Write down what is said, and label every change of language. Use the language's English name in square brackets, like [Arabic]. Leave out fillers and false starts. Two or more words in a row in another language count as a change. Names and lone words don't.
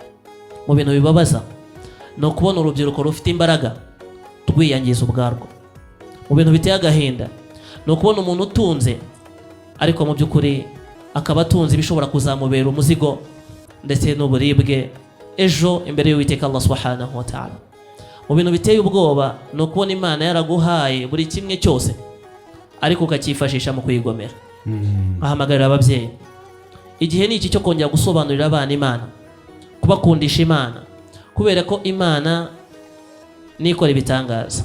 [Kinyarwanda] Mu bintu bibabaza no kubona urubyiruko rufite imbaraga rwiyangiza ubwarwo. Mu bintu biteye agahinda no kubona umuntu utunze ariko mu by'ukuri akaba atunze bishobora kuzamubera umuzigo ndetse n'uburibwe ejo imbere y'Uwiteka Allah [Arabic] سبحانه وتعالى. [Kinyarwanda] Mu bintu biteye ubwoba no kubona Imana yaraguhaye buri kimwe cyose ariko ukacyifashisha mu kuyigomera. Ahamagarira ababyeyi, igihe ni iki cyo kongera gusobanurira abana Imana, kubakundisha Imana, kubera ko Imana nikora ibitangaza.